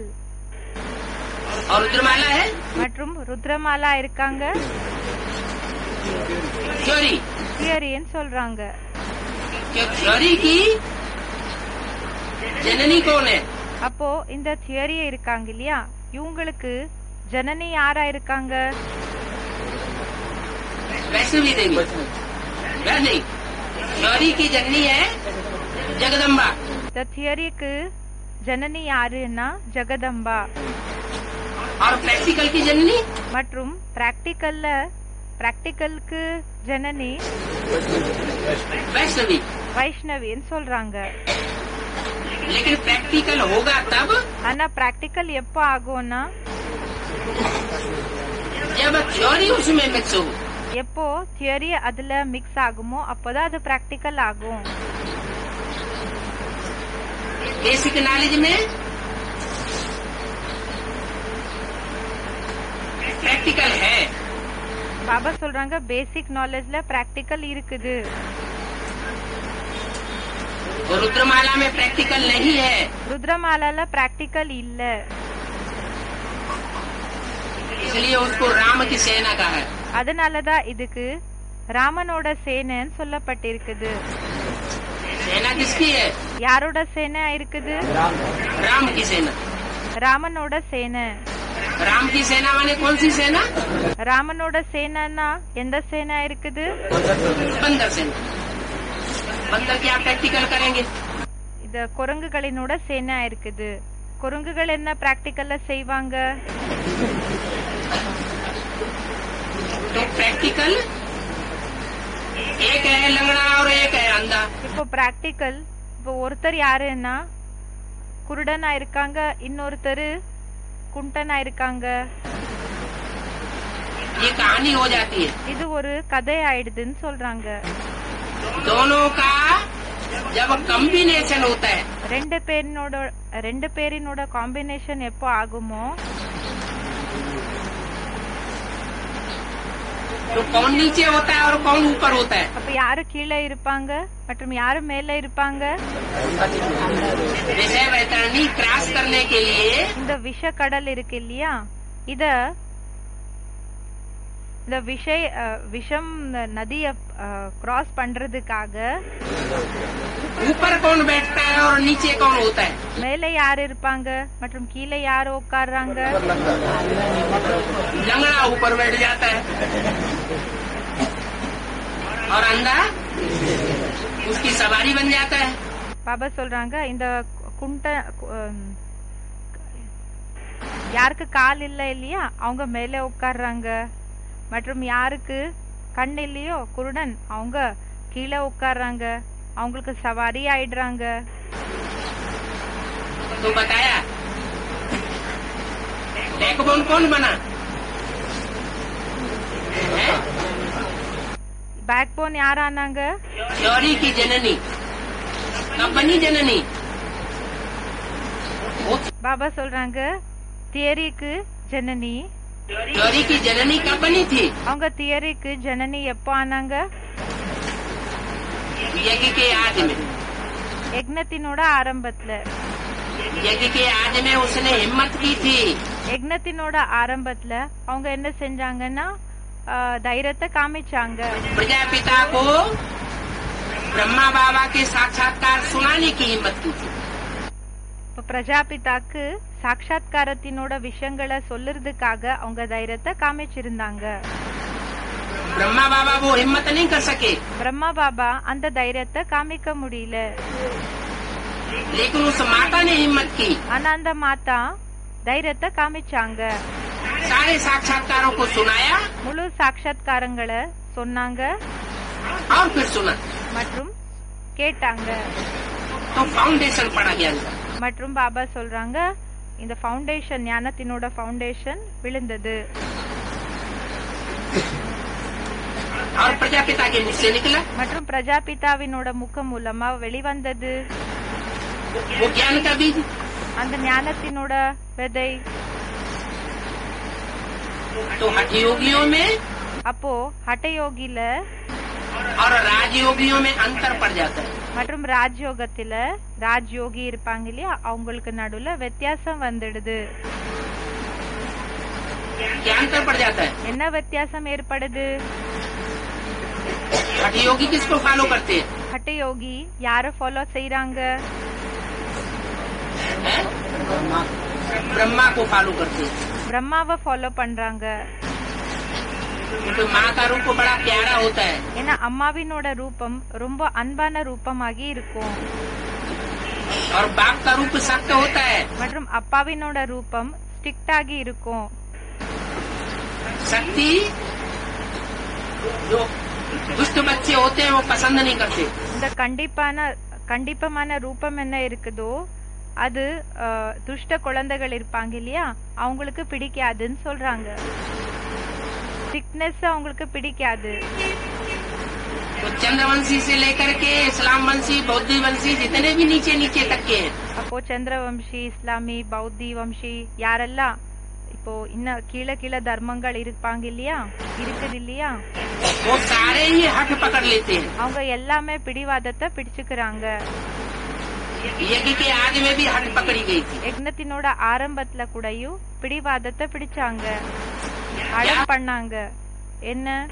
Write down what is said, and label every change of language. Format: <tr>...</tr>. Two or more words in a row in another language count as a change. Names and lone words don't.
<hi>और रुद्रमाला है</hi> <ta>மற்றும் ருத்ரமாலா இருக்காங்க</ta> <hi>थ्योरी।</hi> <ta>தியரின்னு சொல்றாங்க.</ta> <hi>जो थ्योरी की जननी कौन है?</hi> <ta>அப்போ இந்த தியரி இருக்காங்க இல்லையா, இவங்களுக்கு ஜனனி யாரா இருக்காங்க?</ta> <hi>वैष्णवी देवी। नहीं, थ्योरी की जननी है जगदम्बा,</hi> <ta>இந்த தியரிக்கு ஜனனி யாருன்னா ஜெகதம்பா.</ta> <hi>और प्रैक्टिकल की जननी</hi> <ta>மற்றும் பிராக்டிக்கலுக்கு ஜனனி</ta> <hi>वैष्णवी।</hi> <ta>வைஷ்ணவின்னு சொல்றாங்க.</ta> <hi>लेकिन प्रैक्टिकल होगा तब</hi> <ta>ஆனா பிராக்டிக்கல் எப்போ ஆகும்னா</ta> <hi>जब थ्योरी उसमें मिक्स हो।</hi> <ta>எப்போ தியரி அதுல மிக்ஸ் ஆகுமோ அப்போதான் அது பிராக்டிக்கல் ஆகும்.</ta> <en>basic knowledge</en> <hi>में प्रैक्टिकल है,</hi> <ta>பாபா சொல்றாங்க</ta> <en>basic knowledge-la</en> <ta>பிராக்டிக்கல் இருக்குது.</ta> <hi>और रुद्रमाला में प्रैक्टिकल नहीं है।</hi> <ta>ருத்ரமாலால பிராக்டிக்கல் இல்ல,</ta> <hi>इसलिए उसको राम की सेना का है।</hi> <ta>அதனாலதான் இதுக்கு ராமனோட சேனைன்னு சொல்லப்பட்டிருக்குது.</ta> <hi>सेना किसकी है?</hi> <ta>யாரோட சேனை இருக்குது?</ta> <hi>राम की सेना।</hi> <ta>ராமனோட சேனை.</ta> <hi>राम की सेना माने कौन सी सेना?</hi> <ta>ராமனோட சேனைன்னா எந்த சேனை இருக்குது?</ta> <hi>बंदर सेना। बंदर क्या प्रैक्टिकल करेंगे?</hi> <ta>இது குரங்குகளினோட சேனை இருக்குது. குரங்குகள் என்ன பிராக்டிக்கல்ல செய்வாங்க?</ta> <hi>तो प्रैक्टिकल एक है लंगड़ा और एक है अंधा।</hi> <ta>இப்போ பிராக்டிக்கல் இப்போ ஒருத்தர் யாருன்னா குருடனா இருக்காங்க, இன்னொருத்தர் குண்டனா இருக்காங்க.</ta> <hi>ये कहानी हो जाती है।</hi> <ta>இது ஒரு கதை ஆயிடுதுன்னு சொல்றாங்க.</ta> <hi>दोनों का जब कॉम्बिनेशन होता है</hi> <ta>ரெண்டு பேரினோட காம்பினேஷன் எப்போ ஆகுமோ</ta> <hi>तो कौन नीचे होता है और कौन ऊपर होता है।</hi> <ta>அப்ப யாரு கீழே இருப்பாங்க மற்றும் யாரு மேல இருப்பாங்க?</ta> <hi>विषय वैतरणी क्रॉस करने के लिए</hi> <ta>இந்த விஷ கடல் இருக்கு இல்லையா, இந்த விஷம் நதிய கிராஸ் பண்றதுக்காக</ta> <hi>ऊपर कौन बैठता है और नीचे कौन होता है।</hi> <ta>மேலே யார் இருப்பாங்க மற்றும் கீழே யார் உட்கார்றாங்க?</ta> <hi>लंगड़ा ऊपर बैठ जाता है और अंधा उसकी सवारी बन जाता है।</hi> <ta>பாபா சொல்றாங்க இந்த யாருக்கு கால் இல்ல இல்லையா அவங்க மேலே உட்கார்றாங்க, மற்றும் யாருக்கு கண் இல்லையோ குருடன் அவங்க கீழே உட்கார்றாங்க, அவங்களுக்கு சவாரி ஆயிடுறாங்க.</ta> <hi>तो बताया बैकबोन कौन बना है।</hi> <ta>பேக்போன் யார் ஆனாங்க?</ta> <hi>थ्योरी की जननी कब बनी जननी।</hi> <ta>பாபா சொல்றாங்க தியரிக்கு ஜனனி.</ta> <hi>थ्योरी की जननी कब बनी थी।</hi> <ta>அவங்க தியரிக்கு ஜனனி எப்போ ஆனாங்க?</ta> <hi>यज्ञ के आज में।</hi> <ta>யக்னத்தினோட ஆரம்பத்துல.</ta> <hi>यज्ञ के आज में उसने हिम्मत की थी।</hi> <ta>யக்னத்தினோட ஆரம்பத்துல அவங்க என்ன செஞ்சாங்கன்னா தைரியத்தை காமிச்சாங்க.</ta> <hi>प्रजापिता को ब्रह्मा बाबा के साक्षात्कार सुनाने की हिम्मत की थी।</hi> <ta>பிரஜாபிதாக்கு சாட்சாத்காரத்தினோட விஷயங்களை சொல்லுறதுக்காக அவங்க தைரியத்தை காமிச்சிருந்தாங்க.</ta> <hi>ब्रह्मा बाबा वो हिम्मत नहीं कर सके।</hi> <ta>பிரம்மா பாபா அந்த தைரியத்தை காமிக்க முடியல.</ta> <hi>लेकिन उस माता ने हिम्मत की।</hi> <ta>ஆனா அந்த மாதா தைரியத்தை காமிச்சாங்க.</ta> <hi>सारे साक्षात्कारों को सुनाया</hi> <ta>முழு சாட்சாத்காரங்களை சொன்னாங்க</ta> <hi>और फिर सुना</hi> <ta>மற்றும் கேட்டாங்க.</ta> <hi>तो फाउंडेशन पड़ा ज्ञान का।</hi> <ta>மற்றும் பாபா சொல்றாங்க இந்த ஃபவுண்டேஷன் ஞானத்தினோட ஃபவுண்டேஷன் விழுந்தது.</ta> <hi>और प्रजापिता के मुख से निकला</hi> <ta>மற்றும் பிரஜாபிதாவினோட முகம் மூலமா வெளிவந்தது</ta> <hi>वो ज्ञान का बीज।</hi> <ta>அந்த ஞானத்தினோட விதை.</ta> <hi>तो हठ योगियों में</hi> <ta>அப்போ ஹட்டயோகில</ta> <hi>और राजयोगियों में अंतर पड़ जाता है।</hi> <ta>மற்றும் ராஜயோகத்தில ராஜயோகி இருப்பாங்க இல்லையா அவங்களுக்கு நடுவுல வித்தியாசம் வந்துடுது.</ta> <hi>क्या अंतर पड़ जाता है।</hi> <ta>என்ன வித்தியாசம் ஏற்படுது?</ta> <hi>हठ योगी किसको फॉलो करते हैं।</hi> <ta>ஹட்டயோகி யார ஃபாலோ செய்யறாங்க?</ta> <hi>हैं? ब्रह्मा को फॉलो करते हैं।</hi> <ta>பிரம்மாவை ஃபாலோ பண்றாங்க.</ta> <hi>क्योंकि माँ का रूप बड़ा प्यारा होता है</hi> <ta>ஏன்னா அம்மாவினோட ரூபம் ரொம்ப அன்பான ரூபமாகி இருக்கும்</ta> <hi>और बाप का रूप सख्त होता है।</hi> <ta>மற்றும் அப்பாவினோட ரூபம் ஸ்ட்ரிக்ட் ஆகி இருக்கும்.</ta> <hi>शक्ति जो दुष्ट बच्चे होते हैं वो पसंद नहीं करते।</hi> <ta>இந்த கண்டிப்பமான ரூபம் என்ன இருக்குதோ அது துஷ்ட குழந்தைகள் இருப்பாங்க இல்லையா அவங்களுக்கு பிடிக்காதுன்னு சொல்றாங்க. ஸ்ட்ரிக்ட்னஸ் அவங்களுக்கு பிடிக்காது.</ta> <hi>तो चंद्रवंशी से लेकर के इस्लाम वंशी बौद्ध वंशी जितने भी नीचे नीचे तक के हैं</hi> <ta>அப்போ சந்திரவம்சி இஸ்லாமி பௌத்தி வம்சி யாரெல்லாம் இப்போ இன்னும் கீழே தர்மங்கள் இருப்பாங்க இல்லையா இருக்குது இல்லையா</ta> <hi>वो सारे ही हठ पकड़ लेते हैं।</hi> <ta>அவங்க எல்லாமே பிடிவாதத்தை பிடிச்சுக்கிறாங்க.</ta> <hi>यज्ञ के आग में भी हठ पकड़ी गई थी।</hi> <ta>யக்னத்தினோட ஆரம்பத்துல கூடயும் பிடிவாதத்தை பிடிச்சாங்க, அடம் பண்ணாங்க. என்ன</ta>